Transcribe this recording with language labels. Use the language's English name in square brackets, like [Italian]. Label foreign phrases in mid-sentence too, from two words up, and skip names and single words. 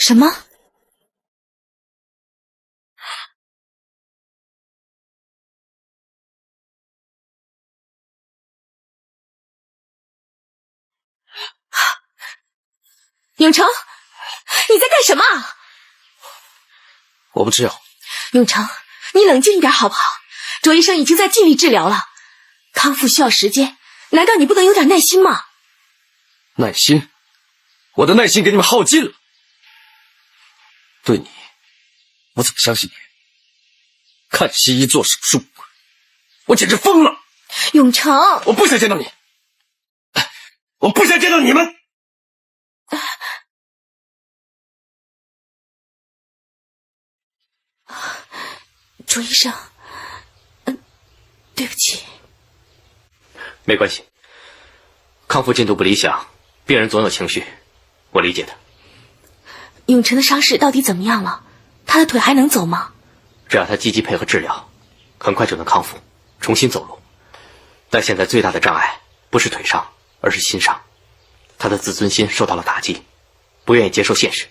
[Chinese] 什么？永成，你在干什么？我不吃药。永成，你冷静一点好不好？卓医生已经在盡力治療了，康復需要時間，難道你不能有點耐心嗎？耐心？我的耐心給你們耗盡了。對你，我怎麼相信你？看西醫做手術，我簡直瘋了。永成，我不想見到你，我不想見到你們。卓醫生，對不起。沒關係，康復進度不理想，病人總有情緒，我理解的。永成的傷勢到底怎麼樣了？他的腿還能走嗎？只要他積極配合治療，很快就能康復，重新走路。但現在最大的障礙不是腿傷，而是心傷。他的自尊心受到了打擊，不願意接受現實。